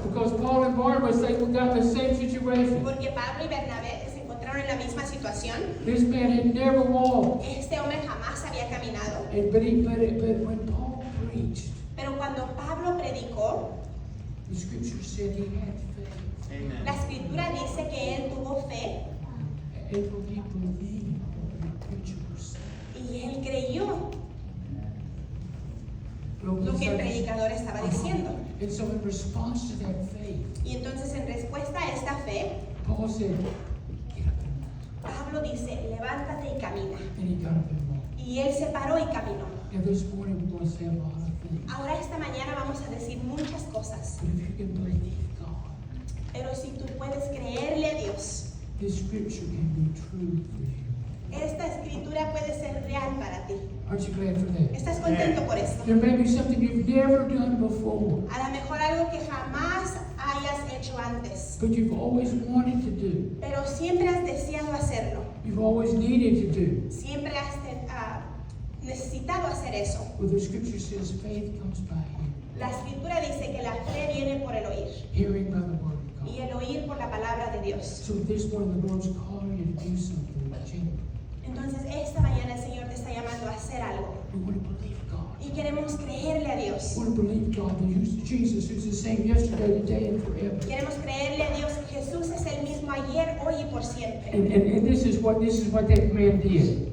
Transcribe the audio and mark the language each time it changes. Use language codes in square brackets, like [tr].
[en] Because Paul and Barnabas, they got in the same situation. [es] porque Pablo y Bernabé se encontraron en la misma situación. [en] This man had never walked. [es] Este hombre jamás había caminado, [en] But when Paul preached, [es] pero cuando Pablo predicó, [en] the scripture said he had faith. [es] la escritura dice que él tuvo fe [en] And for people believe what the preacher was saying. [es] y él creyó lo que el [en] And [es] predicador estaba diciendo. [en] so in response to that faith, [es] Y entonces en respuesta a esta fe, [en] Paul said, get up and walk. [es] Pablo dice, levántate y camina. [en] And he got up and walked. [es] Y él se paró y caminó. [en] And this morning we're going to say a lot of things. [es] Ahora esta mañana vamos a decir muchas cosas, [en] But if you can believe God, [es] pero si tú puedes creerle a Dios, [en] this scripture can be true for you. [es] Esta escritura puede ser real para ti. [en] Aren't you glad for that? [es] ¿Estás contento por esto? [en] There may be something you've never done before, [es] A lo mejor algo que jamás hayas hecho antes, [en] but you've always wanted to do. [es] pero siempre has deseado hacerlo. [en] You've always needed to do. [es] Siempre has necesitado hacer eso. [en] Well, the scripture says faith comes by hearing, [es] La escritura dice que la fe viene por el oír [en] hearing by the word of [es] y [en] God. [es] el oír por la palabra de Dios. [en] So this morning the Lord's calling you to do something genuine. [es] Entonces esta mañana el Señor te está llamando a hacer algo [en] We want to believe God. [es] y queremos creerle a Dios. [en] We want to believe God that Jesus, who's the same yesterday, today, and forever. [es] Queremos creerle a Dios que Jesús es el mismo ayer, hoy y por siempre. [en] And this is what that man did.